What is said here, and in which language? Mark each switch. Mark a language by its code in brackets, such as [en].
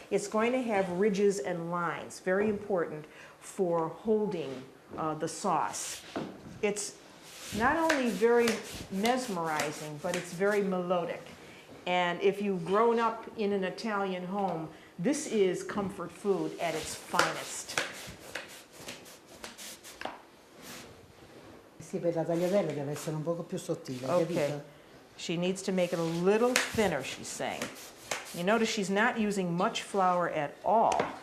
[en] It's going to have ridges and lines, very important for holding the sauce. It's not only very mesmerizing, but it's very melodic. And if you've grown up in an Italian home, this is comfort food at its finest. [it] Sì, per la tagliatella deve essere un poco più sottile, Okay. capito? [en] She needs to make it a little thinner, she's saying. You notice she's not using much flour at all.